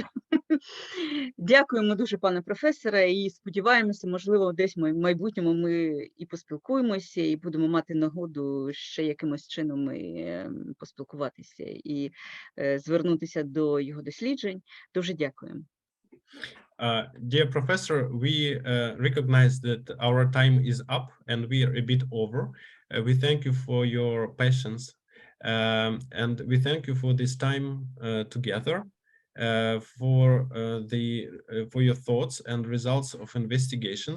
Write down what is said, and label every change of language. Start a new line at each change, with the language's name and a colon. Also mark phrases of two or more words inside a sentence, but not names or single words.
Ukrainian: Дякуємо дуже, пане професоре, і сподіваємося, можливо, десь в майбутньому ми і поспілкуємося, і будемо мати нагоду ще якимось чином поспілкуватися і звернутися до його досліджень. Дуже дякуємо.
English: Dear professor, we recognize that our time is up and we are a bit over. We thank you for your patience and we thank you for this time together, for your thoughts and results of investigations.